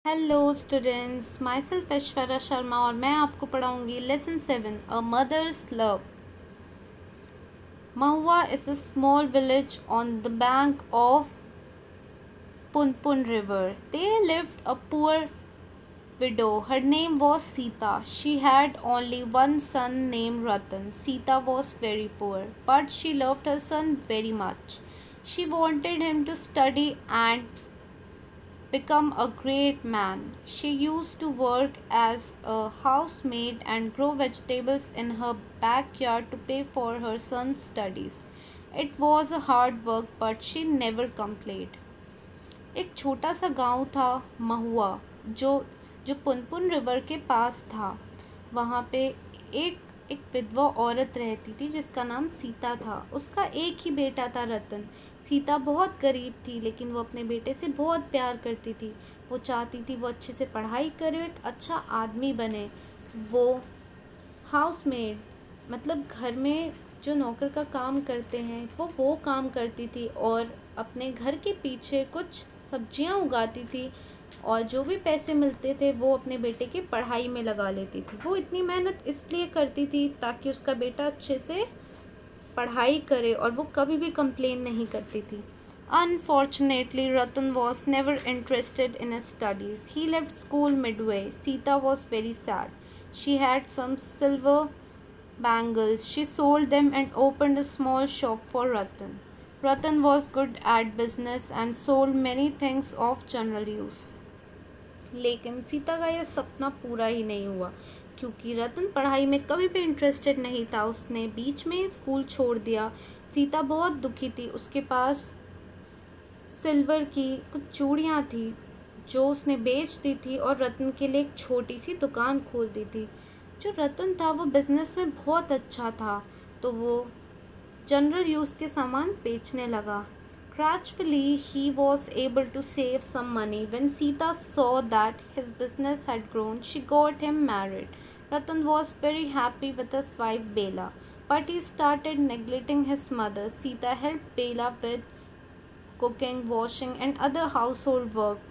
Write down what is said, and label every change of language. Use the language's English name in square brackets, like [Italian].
[English] hello students, myself Aishwarya Sharma [Hindi] और मैं आपको पढ़ाऊंगी [English] Lesson 7 a mother's love. Mahua is a small village on the bank of Punpun river. There lived a poor widow. Her name was Sita. She had only one son named Ratan. Sita was very poor, but she loved her son very much. She wanted him to study and become a great man. She used to work as a housemaid and grow vegetables in her backyard to pay for her son's studies. It was a hard work, but she never complained. [Hindi] एक छोटा सा गांव था महुआ, जो जो Punpun river के पास था। वहाँ पे एक एक विधवा औरत रहती थी जिसका नाम सीता था। उसका एक ही बेटा था रतन। सीता बहुत गरीब थी, लेकिन वो अपने बेटे से बहुत प्यार करती थी। वो चाहती थी वो अच्छे से पढ़ाई करे, एक अच्छा आदमी बने। वो हाउसमेड मतलब घर में जो नौकर का काम करते हैं वो काम करती थी और अपने घर के पीछे कुछ सब्जियां उगाती थी, और जो भी पैसे मिलते थे वो अपने बेटे की पढ़ाई में लगा लेती थी। वो इतनी मेहनत इसलिए करती थी ताकि उसका बेटा अच्छे से पढ़ाई करे, और वो कभी भी कंप्लेन नहीं करती थी। [English] Unfortunately, Ratan was never interested in his studies. He left school midway. Sita was very sad. She had some silver bangles. She sold them and opened a small shop for Ratan. Ratan was good at business and sold many things of general use. [Hindi] लेकिन सीता का यह सपना पूरा ही नहीं हुआ, क्योंकि रतन पढ़ाई में कभी भी इंटरेस्टेड नहीं था। उसने बीच में स्कूल छोड़ दिया। सीता बहुत दुखी थी। उसके पास सिल्वर की कुछ चूड़ियाँ थी जो उसने बेच दी थी, और रतन के लिए एक छोटी सी दुकान खोल दी थी। जो रतन था वो बिज़नेस में बहुत अच्छा था, तो वो जनरल यूज़ के सामान बेचने लगा। [English] Gradually, he was able to save some money. When Sita saw that his business had grown, she got him married. Ratan was very happy with his wife Bela, but he started neglecting his mother. Sita helped Bela with cooking, washing, and other household work.